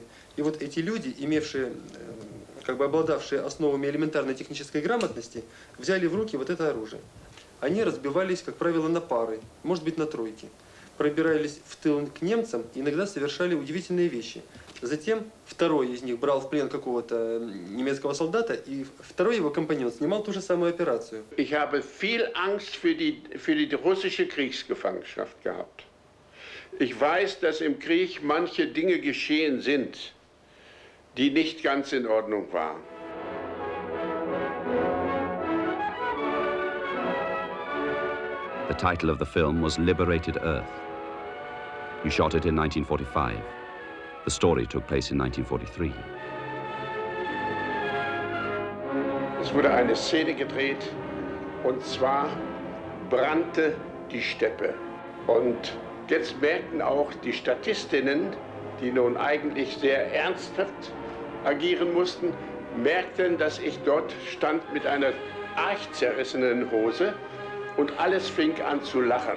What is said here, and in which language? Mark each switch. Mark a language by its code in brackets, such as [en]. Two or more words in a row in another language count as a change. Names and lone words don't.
[ru] И вот эти люди, имевшие, как бы обладавшие основами элементарной технической грамотности, взяли в руки вот это оружие. Они разбивались, как правило, на пары, может быть, на тройки. Пробирались в тыл к немцам и иногда совершали удивительные вещи. Затем второй из них брал в плен какого-то немецкого солдата, и второй его компаньон снимал ту же самую операцию. [de] Ich habe viel Angst für die russische Kriegsgefangenschaft gehabt. Ich weiß, dass im Krieg manche Dinge geschehen sind, die nicht ganz in Ordnung waren. [en] The title of the film was Liberated Earth. You shot it in 1945. The story took place in 1943. [de] Es wurde eine Szene gedreht, und zwar brannte die Steppe. Und jetzt merkten auch die Statistinnen, die nun eigentlich sehr ernsthaft agieren mussten, merkten, dass ich dort stand mit einer arg zerrissenen Hose und alles fing an zu lachen.